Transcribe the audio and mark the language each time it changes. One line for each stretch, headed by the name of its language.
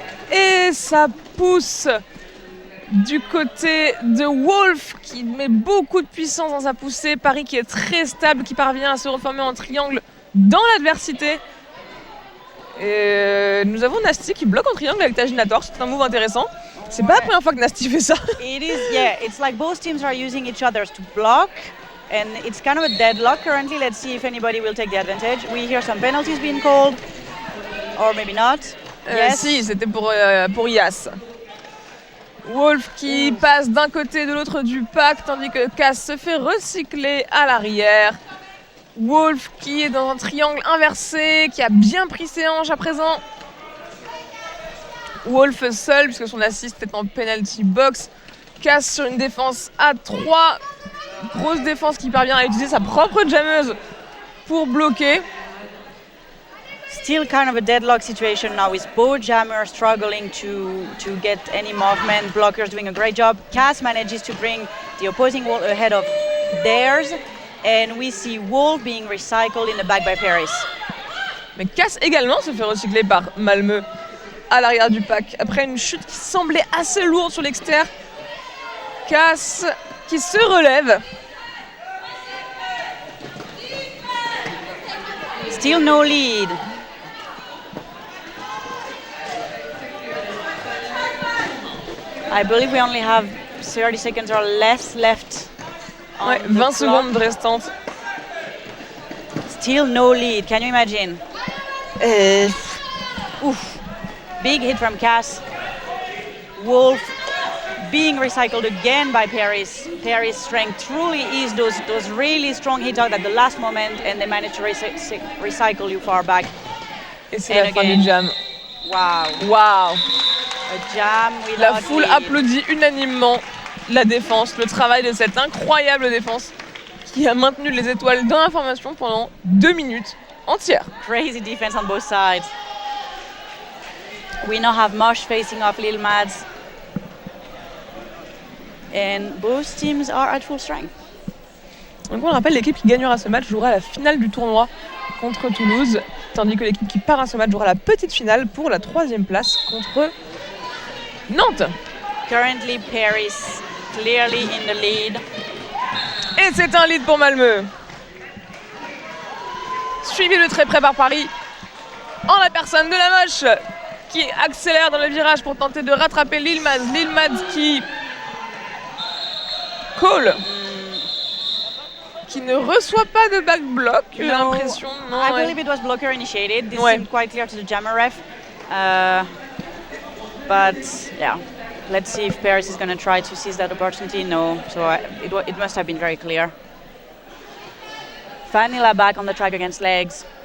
French: Et ça pousse du côté de Wolf qui met beaucoup de puissance dans sa poussée. Paris qui est très stable, qui parvient à se reformer en triangle dans l'adversité. Et nous avons Nasty qui bloque en triangle avec Tajinator, c'est un move intéressant. C'est pas la première fois que Nasty fait ça.
English: It is, yeah, it's like both teams are using each other's to block. And it's kind of a deadlock currently. Let's see if anybody will take the advantage. We hear some penalties being called. Or maybe not. Yes.
French: Si, c'était pour Yas. Wolf qui passe d'un côté de l'autre du pack, tandis que Cass se fait recycler à l'arrière. Wolf qui est dans un triangle inversé, qui a bien pris ses hanches à présent. Wolf seul, puisque son assist est en penalty box. Cass sur une défense à 3. Grosse défense qui parvient à utiliser sa propre jammeuse pour bloquer.
English: Still kind of a deadlock situation now with both jammers struggling to get any movement, blockers doing a great job. Cass manages to bring the opposing wall ahead of theirs, and we see Wolf being recycled in the back by Paris.
French: Mais Cass également se fait recycler par Malmö à l'arrière du pack. Après une chute qui semblait assez lourde sur l'extérieur, Cass qui se relève.
English: Still no lead. I believe we only have 30 seconds or less left.
French: Ouais, 20 secondes restantes.
English: Still no lead, can you imagine? Big hit from Cass. Wolf being recycled again by Paris. Paris' strength truly is those really strong hits out at the last moment, and they manage to recycle you far back.
French: Et c'est la fin du jam.
English: Wow. A jam
French: La foule applaudit unanimement la défense, le travail de cette incroyable défense qui a maintenu les étoiles dans la formation pendant 2 minutes entières.
English: Crazy defense on both sides. We now have Mosh facing off Lil Mads. And both teams are at full strength.
French: Donc on rappelle, l'équipe qui gagnera ce match jouera la finale du tournoi contre Toulouse, tandis que l'équipe qui perd à ce match jouera la petite finale pour la 3e place contre Nantes.
English: Currently Paris clearly in the lead.
French: Et c'est un lead pour Malmö. Suivi de très près par Paris, en la personne de la Moche qui accélère dans le virage pour tenter de rattraper Lil Mads. Lil Mads qui call, qui ne reçoit pas de back block, j'ai l'impression. Non,
English: I believe it was blocker initiated. This seemed quite clear to the jammer ref. But yeah, let's see if Paris is going to try to seize that opportunity. No, so it must have been very clear. Vanilla back on the track against Legs.